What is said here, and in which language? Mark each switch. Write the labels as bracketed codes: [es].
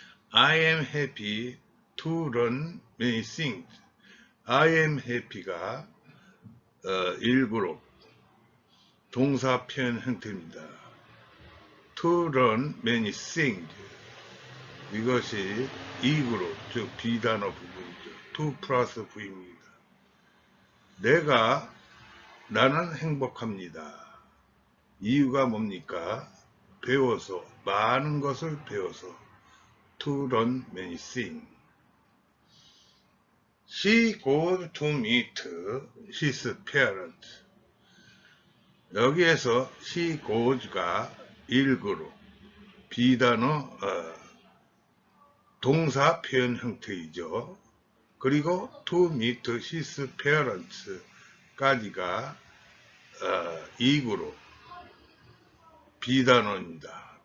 [en] I am happy to learn many things. I am happy [ko] 가 1그룹 동사 표현 형태입니다. [en] To learn many things, [ko] 이것이 2그룹, 즉 비단어 부분이죠. to 플러스 v입니다. 나는 행복합니다. 이유가 뭡니까? 배워서, 많은 것을 배워서. [en] To learn many things. She goes to meet his parents. [ko] 여기에서 [en] she goes [ko] 가 1그룹, 비단어 동사 표현 형태이죠. 그리고 [en] to meet his parents [ko] 까지가 2그룹, 비단어입니다.